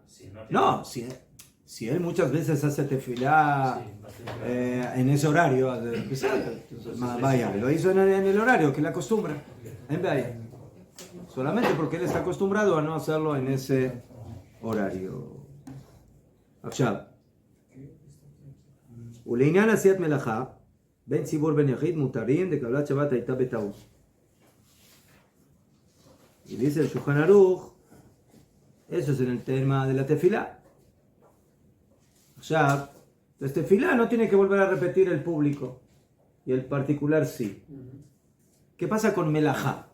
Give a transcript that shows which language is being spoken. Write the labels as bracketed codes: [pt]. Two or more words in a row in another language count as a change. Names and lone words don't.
[es] No, si él muchas veces hace tefilá en ese horario, vaya, lo hizo en el horario que le acostumbra. Solamente porque él está acostumbrado a no hacerlo en ese horario. [he] ולעניין עשיית מלאכה, בין ציבור בין יחיד מותרים דקבלת שבת הייתה בטעות. [es] Y dice el Shulchan Aruch, eso es en el tema de la tefilá. Ya, la tefilá no tiene que volver a repetir el público, y el particular sí. ¿Qué pasa con melajá?